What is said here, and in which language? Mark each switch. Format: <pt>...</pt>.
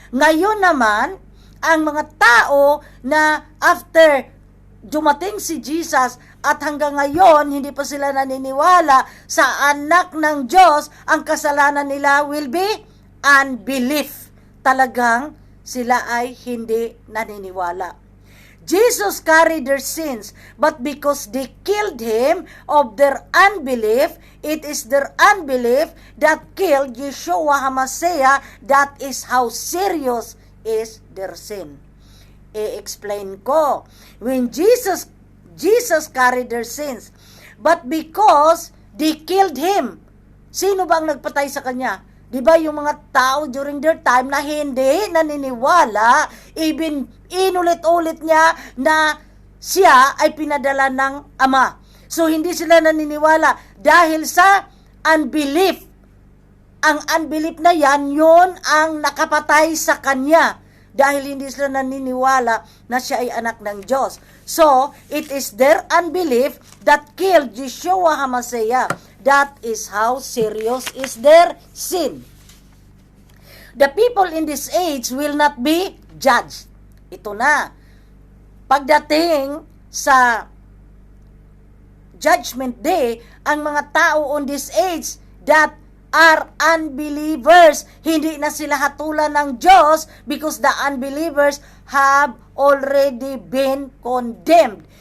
<tl>Ngayon naman, ang mga tao na after dumating si Jesus at hanggang ngayon hindi pa sila naniniwala sa anak ng Diyos, ang kasalanan nila</tl> <en>will be unbelief.</en> <tl>Talagang sila ay hindi naniniwala.</tl> <en>Jesus carried their sins, but because they killed Him of their unbelief, it is their unbelief that killed Yeshua HaMashiach. That is how serious is their sin.</en> <tl>I-explain ko.</tl> <en>When Jesus carried their sins, but because they killed Him,</en> <tl>sino ba ang nagpatay sa Kanya? Di ba yung mga tao</tl> <en>during their time</en> <tl>na hindi naniniwala, even inulit-ulit niya na siya ay pinadala ng Ama. So hindi sila naniniwala dahil sa unbelief. Ang unbelief na yan, yun ang nakapatay sa Kanya. Dahil hindi sila naniniwala na siya ay anak ng Diyos.</tl> <en>So, it is their unbelief that killed Yeshua HaMashiach. That is how serious is their sin. The people in this age will not be judged.</en> <tl>Ito na. Pagdating sa Judgment Day, ang mga tao</tl> <en>on this age that are unbelievers,</en> <tl>hindi na sila hatulan ng Diyos</tl> <en>because the unbelievers have already been condemned.</en>